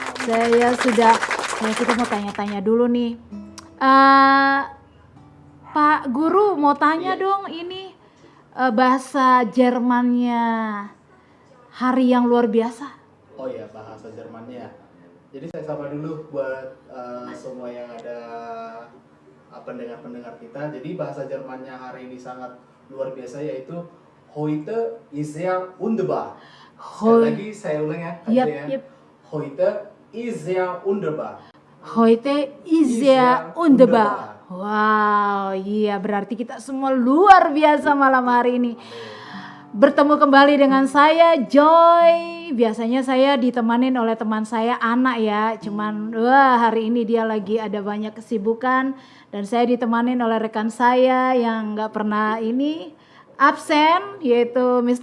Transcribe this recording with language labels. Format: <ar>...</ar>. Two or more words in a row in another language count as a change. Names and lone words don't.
<id>Kita mau tanya-tanya dulu nih. Pak Guru mau tanya dong, ini bahasa Jermannya hari yang luar biasa. Oh ya, bahasa Jermannya. Jadi saya sapa dulu buat semua yang ada pendengar-pendengar kita. Jadi bahasa Jermannya hari ini sangat luar biasa, yaitu</id> <de>Heute ist sehr wunderbar.</de> <id>Sekali lagi saya ulang ya. Yep.</id> <de>Heute ist sehr wunderbar. Heute ist sehr wunderbar.</de> <id>Wow, iya berarti kita semua luar biasa malam hari ini. Bertemu kembali dengan saya Joy. Biasanya saya ditemanin oleh teman saya Ana ya. Cuman hari ini dia lagi ada banyak kesibukan. Dan saya ditemanin oleh rekan saya yang gak pernah ini absen, yaitu Mr.</id>